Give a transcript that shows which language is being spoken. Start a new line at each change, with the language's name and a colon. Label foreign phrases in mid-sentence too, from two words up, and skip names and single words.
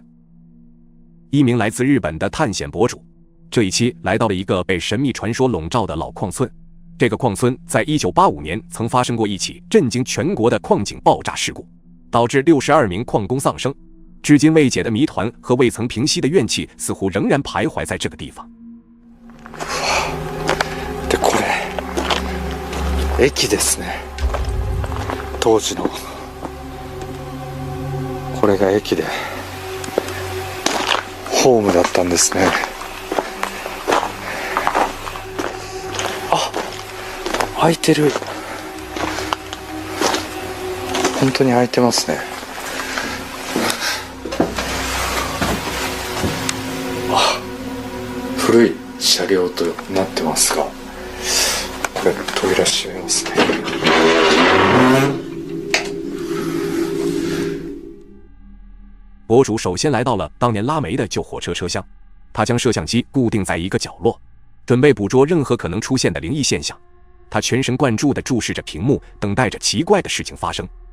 Chinese: 一名来自日本的探险博主，这一期来到了一个被神秘传说笼罩的老矿村。这个矿村在1985年曾发生过一起震惊全国的矿井爆炸事故，导致62名矿工丧生。至今未解的谜团和未曾平息的怨气似乎仍然徘徊在这个地方。
Japanese: でこれ駅ですね。当時のこれが駅でホームだったんですね。あ、開いてる。本当に開いてますね。あ、古い車両となってますが、これ扉閉めますね。
Chinese: 博主首先来到了当年拉煤的旧火车车厢，他将摄像机固定在一个角落，准备捕捉任何可能出现的灵异现象。他全神贯注地注视着屏幕，等待着奇怪的事情发生。